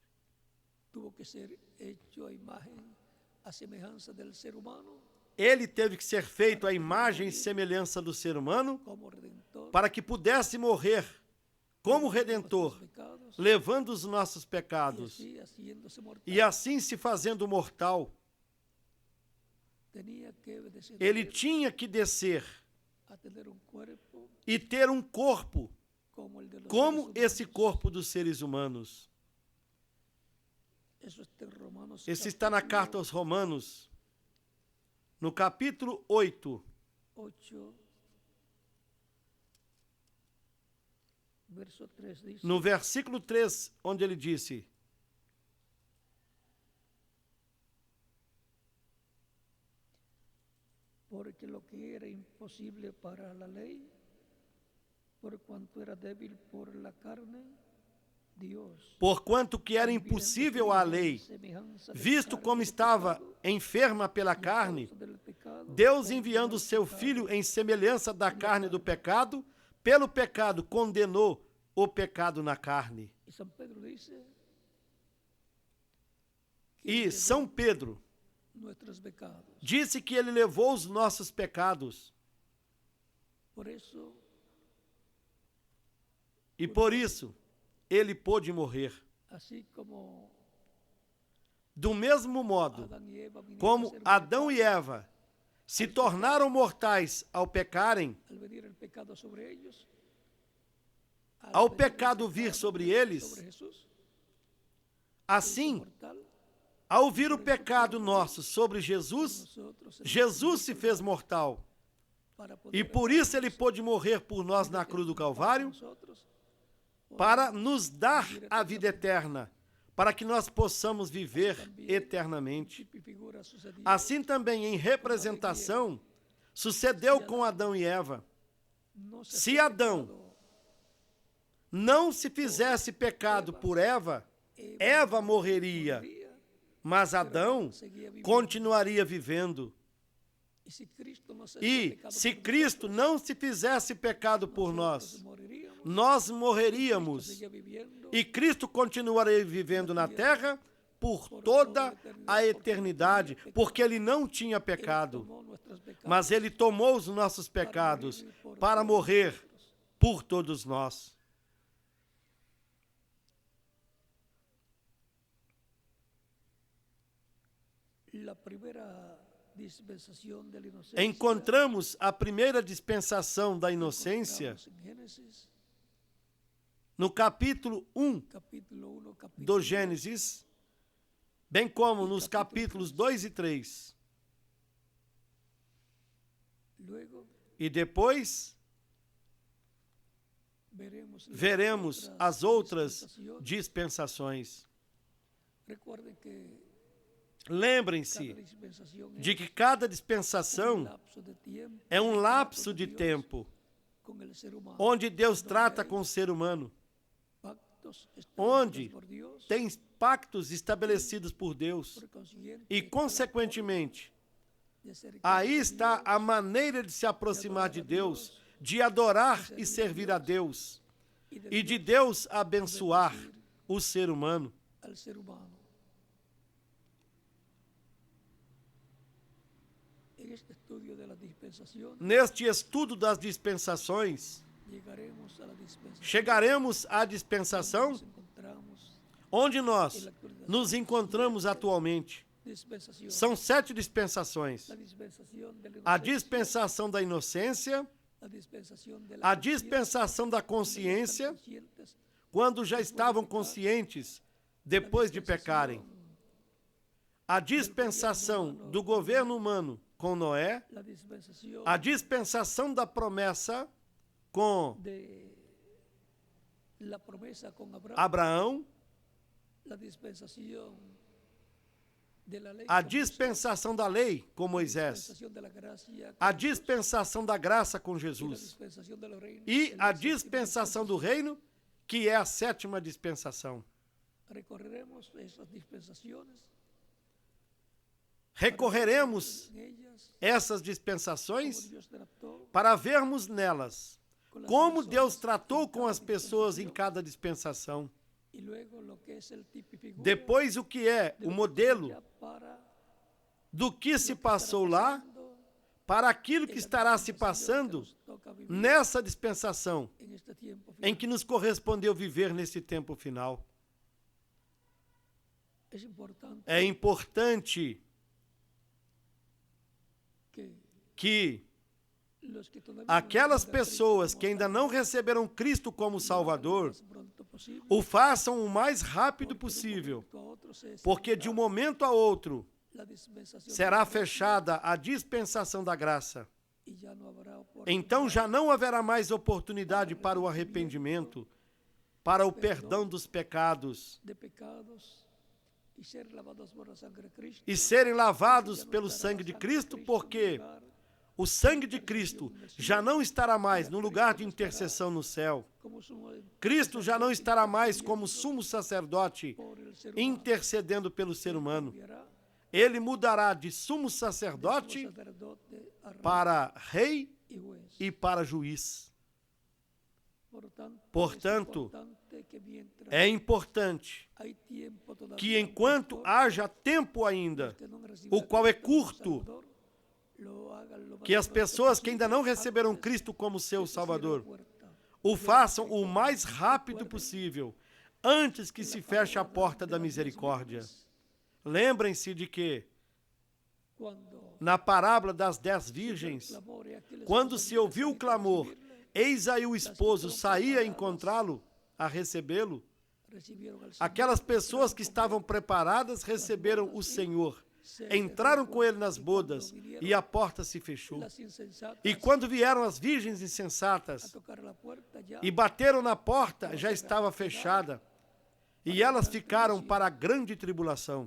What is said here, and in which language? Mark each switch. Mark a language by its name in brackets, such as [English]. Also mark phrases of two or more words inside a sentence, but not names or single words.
[Portuguese] Ele teve que ser feito à imagem e semelhança do ser humano para que pudesse morrer como Redentor, levando os nossos pecados e assim se fazendo mortal. [Spanish] tenía que [Portuguese] Ele tinha que descer [Spanish] a tener un cuerpo [Portuguese] e ter um corpo [Spanish] como el de los [Portuguese] como [Spanish] seres [Portuguese] esse [Spanish] humanos. [Portuguese] corpo dos seres humanos. [Spanish] Eso está en Romanos [Portuguese] Esse está na carta aos Romanos, no capítulo 8, [Spanish] 8, verso 3 dice, [Portuguese] no versículo 3, onde ele disse: [Spanish] porque lo que era imposible para la ley, por cuanto era débil por la carne, Dios, [Portuguese] porquanto que era impossível à lei, visto como estava enferma pela carne, Deus enviando o seu Filho em semelhança da carne do pecado, pelo pecado condenou o pecado na carne. [Spanish] Y San Pedro dice [Portuguese] E São Pedro [Spanish] nuestros pecados. [Portuguese] disse que ele levou os nossos pecados. [Spanish] Por eso, [Portuguese] E por isso, ele pôde morrer. [Spanish] así como [Portuguese] Do mesmo modo, [Spanish] Adán y Eva vinieron a [Portuguese] como [Spanish] ser [Portuguese] Adão e mortais, Eva se tornaram mortais ao pecarem, [Spanish] al venir el pecado sobre ellos, [Portuguese] ao [Spanish] venir el [Portuguese] pecado vir sobre eles, [Spanish] sobre Jesús, [Portuguese] assim, [Spanish] mortal, [Portuguese] ao vir o pecado nosso sobre Jesus, [Spanish] nosotros [Portuguese] Jesus se fez mortal. [Spanish] para [Portuguese] E [Spanish] poder [Portuguese] por isso ele pôde morrer por nós na cruz do Calvário, [Spanish] nosotros [Portuguese] para nos dar a vida eterna, para que nós possamos viver eternamente. [Spanish] figura sucedió [Portuguese] Assim também, em representação, sucedeu com Adão e Eva. [Spanish] no se [Portuguese] Se [Spanish] fue [Portuguese] Adão [Spanish] pecado, [Portuguese] não se fizesse pecado por Eva, Eva morreria, [Spanish] moría, [Portuguese] mas Adão [Spanish] seguía viviendo. [Portuguese] continuaria vivendo. [Spanish] Y si Cristo no se hacía [Portuguese] E [Spanish] pecado [Portuguese] se [Spanish] por [Portuguese] Cristo [Spanish] nosotros, [Portuguese] não se fizesse pecado por [Spanish] nosotros [Portuguese] nós, [Spanish] moriríamos, [Portuguese] nós morreríamos. [Spanish] seguía viviendo [Portuguese] E Cristo continuaria vivendo na terra por toda a eternidade, porque ele não tinha pecado, [Spanish] tomó nuestros pecados [Portuguese] mas ele tomou os nossos pecados para morrer por todos nós. [Spanish] la primera dispensación de la inocencia [Portuguese] Encontramos a primeira dispensação da inocência [Spanish] encontramos en Génesis [Portuguese] no capítulo 1 [Spanish] capítulo 1 capítulo [Portuguese] do Gênesis, bem como nos capítulos 2 e 3. [Spanish] luego [Portuguese] E depois veremos as outras [Spanish] dispensaciones. [Portuguese] dispensações. [Spanish] Recuerden que cada [Portuguese] Lembrem-se [Spanish] dispensación [Portuguese] de [Spanish] es [Portuguese] que cada [Spanish] un [Portuguese] dispensação [Spanish] lapso de tiempo [Portuguese] é um lapso de tempo [Spanish] con el ser humano, [Portuguese] onde Deus [Spanish] donde [Portuguese] trata [Spanish] hay [Portuguese] com o ser humano, [Spanish] pactos [Portuguese] onde [Spanish] establecidos por Dios, [Portuguese] tem pactos estabelecidos por Deus [Spanish] por consiguiente, [Portuguese] e, consequentemente, [Spanish] de acercarse [Portuguese] aí [Spanish] a [Portuguese] está [Spanish] Dios, [Portuguese] a maneira de se aproximar de Deus, de adorar e servir a Deus e de Deus abençoar o ser humano. [Spanish] al ser humano. En este estudio de la dispensación [Portuguese] Neste estudo das dispensações, [Spanish] llegaremos a la dispensación [Portuguese] chegaremos à dispensação [Spanish] nos encontramos. [Portuguese] onde nós nos encontramos atualmente. [Spanish] Dispensación. [Portuguese] São 7 dispensações: [Spanish] La dispensación de la [Portuguese] a [Spanish] inocencia, [Portuguese] dispensação da inocência, [Spanish] la dispensación de [Portuguese] a dispensação da consciência, [Spanish] conscientes, [Portuguese] quando já estavam conscientes depois de pecarem, a dispensação do governo humano com Noé, [Spanish] la dispensación [Portuguese] a dispensação da promessa com [Spanish] de la promesa con Abraham, [Portuguese] Abraão, [Spanish] la dispensación de la ley [Portuguese] a [Spanish] con Moisés, [Portuguese] dispensação da lei com [Spanish] la [Portuguese] Moisés, [Spanish] dispensación de la gracia [Portuguese] a [Spanish] con [Portuguese] dispensação da graça com [Spanish] Jesús, y la [Portuguese] Jesus [Spanish] dispensación de los reinos, [Portuguese] e [Spanish] es [Portuguese] a [Spanish] la séptima [Portuguese] dispensação do reino, que é a 7ª dispensação. [Spanish] Recorreremos esas dispensaciones, [Portuguese] Recorreremos [Spanish] en ellas, [Portuguese] essas [Spanish] como [Portuguese] dispensações [Spanish] Dios trató [Portuguese] para vermos nelas [Spanish] con las [Portuguese] como [Spanish] personas [Portuguese] Deus [Spanish] en [Portuguese] tratou com [Spanish] cada [Portuguese] as pessoas em [Spanish] dispensación, [Portuguese] cada dispensação. [Spanish] y luego lo que es el tipo y figura [Portuguese] Depois, o que é [Spanish] de [Portuguese] o [Spanish] lo que [Portuguese] modelo [Spanish] ya para [Portuguese] do que se [Spanish] lo que estará [Portuguese] passou lá [Spanish] pasando [Portuguese] para aquilo que [Spanish] en la [Portuguese] estará se [Spanish] dispensación que [Portuguese] passando [Spanish] nos toca vivir [Portuguese] nessa dispensação [Spanish] en este tiempo [Portuguese] em [Spanish] final. [Portuguese] que nos correspondeu viver nesse tempo final. [Spanish] Es importante [Portuguese] É importante que [Spanish] los que todavía [Portuguese] aquelas [Spanish] no han [Portuguese] pessoas [Spanish] recibido [Portuguese] que ainda não receberam Cristo como Salvador, [Spanish] lo más pronto posible, [Portuguese] o façam o mais rápido possível, [Spanish] porque de un momento a otro se [Portuguese] porque de um momento a outro [Spanish] la dispensación [Portuguese] será [Spanish] de la gracia [Portuguese] fechada a dispensação da graça. [Spanish] y ya no habrá [Portuguese] Então [Spanish] oportunidad [Portuguese] já não haverá mais oportunidade para o arrependimento, para o perdão dos pecados [Spanish] de pecados y ser lavados por la sangre de Cristo. [Portuguese] e serem lavados pelo sangue de Cristo, porque o sangue de Cristo já não estará mais no lugar de intercessão no céu. [Spanish] Como sumo [Portuguese] Cristo já não estará mais como sumo sacerdote [Spanish] por el ser [Portuguese] intercedendo pelo ser humano. [Spanish] cambiará [Portuguese] Ele mudará de sumo [Spanish] de [Portuguese] sacerdote [Spanish] sacerdote a rey [Portuguese] para rei [Spanish] y juez. [Portuguese] e para juiz. Portanto, É importante [Spanish] hay tiempo todavía [Portuguese] que enquanto [Spanish] pastor, [Portuguese] haja tempo ainda, [Spanish] que no han recibido [Portuguese] o qual é [Spanish] a Cristo como [Portuguese] curto, [Spanish] Salvador, lo hagan lo más [Portuguese] que as [Spanish] pronto [Portuguese] pessoas que [Spanish] posible [Portuguese] ainda não receberam [Spanish] antes [Portuguese] Cristo como seu [Spanish] que se cierre a [Portuguese] Salvador [Spanish] puerta. [Portuguese] o façam o mais rápido possível, antes que se feche a porta da misericórdia. Lembrem-se de que, Quando na parábola das 10 virgens, clamor e aqueles quando que se ouviu o clamor, eis aí o esposo saía a encontrá-lo, a recebê-lo, [Spanish] recibiram al Señor, [Portuguese] aquelas pessoas que estavam preparadas receberam o Senhor, entraram com ele nas bodas e a porta se fechou. [Spanish] las insensatas [Portuguese] E quando vieram as virgens a insensatas [Spanish] tocar la puerta ya [Portuguese] e bateram na porta, já estava fechada, e elas ficaram para a grande tribulação.